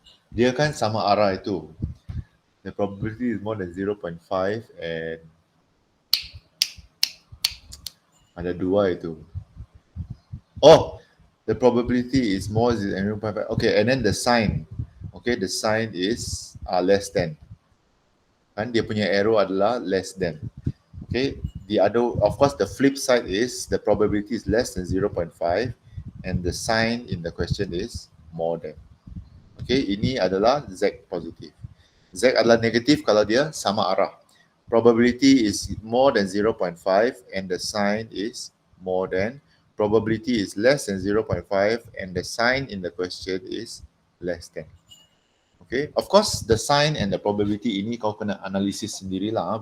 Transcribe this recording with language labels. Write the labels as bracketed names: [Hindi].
[Malay] Dia kan sama arah itu. [English] The probability is more than 0.5 and [Malay] ada dua itu. [English] Oh, the probability is more than 0.5. Okay, and then the sign. Okay, the sign is less than. [Malay] Kan dia punya arrow adalah [English] less than. Okay, the other, of course, the flip side is the probability is less than 0.5 and the sign in the question is more than. [Malay] Okay, ini adalah Z positif. Z adalah negatif kalau dia sama arah. [English] Probability is more than 0.5 and the sign is more than. Probability is less than 0.5 and the sign in the question is less than. Okay, of course, the sign and the probability [Malay] ini kau kena analisis sendirilah.